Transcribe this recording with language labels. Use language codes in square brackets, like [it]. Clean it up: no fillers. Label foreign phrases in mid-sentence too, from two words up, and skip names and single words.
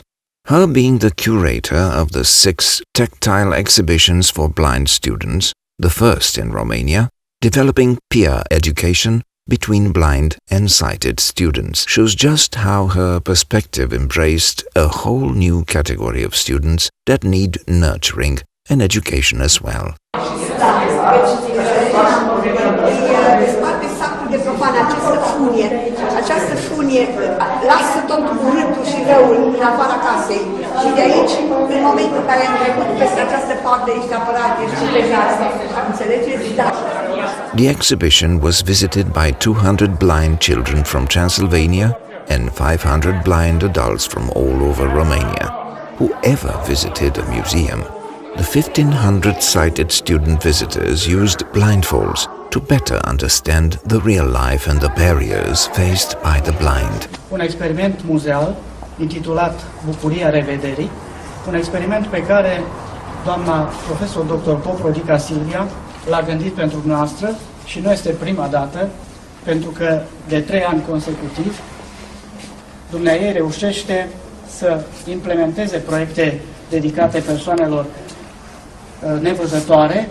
[en] Her being the curator of the 6 tactile exhibitions for blind students, the first in Romania, developing peer education between blind and sighted students, shows just how her perspective embraced a whole new category of students that need nurturing and education as well. [ro] Desparte sacul de profan, această funie lasă tot urâtul și răul în afara casei. Și de aici, în momentul în care am trecut peste această parte, ești apărat, ești protejat. Înțelegeți? Da. [en] The exhibition was visited by 200 blind children from Transylvania and 500 blind adults from all over Romania. Whoever visited a museum, the 1,500 sighted student visitors used blindfolds to better understand the real life and the barriers faced by the blind. [ro] Un experiment muzeal intitulat Bucuria revederii, un experiment pe care doamna profesor dr. Pop Rodica Silvia l-a gândit pentru noastră și nu este prima dată, pentru că de 3 ani consecutiv dumneaei reușește să implementeze proiecte dedicate persoanelor nevăzătoare.